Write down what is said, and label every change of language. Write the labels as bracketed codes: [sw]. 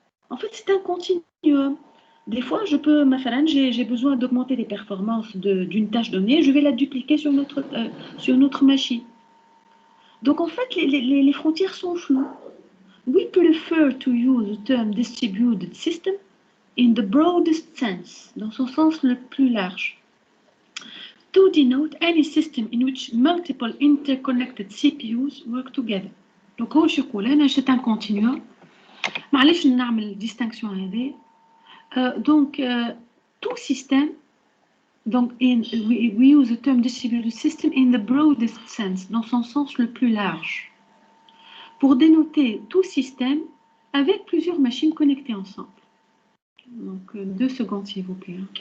[fr] En fait, c'est un continuum. Des fois, j'ai besoin d'augmenter les performances d'une tâche donnée. Je vais la dupliquer sur notre machine. Donc, en fait, les frontières sont floues. [en] We prefer to use the term distributed system in the broadest sense, [fr] dans son sens le plus large, [en] to denote any system in which multiple interconnected CPUs work together. [fr] Donc, c'est un continuum. [ar] معليش نعمل distinction هذه. [fr] Donc, tout système, donc [en] we use the term distributed system in the broadest sense, [fr] dans son sens le plus large, pour dénoter tout système avec plusieurs machines connectées ensemble. Donc, 2 secondes, s'il vous plaît.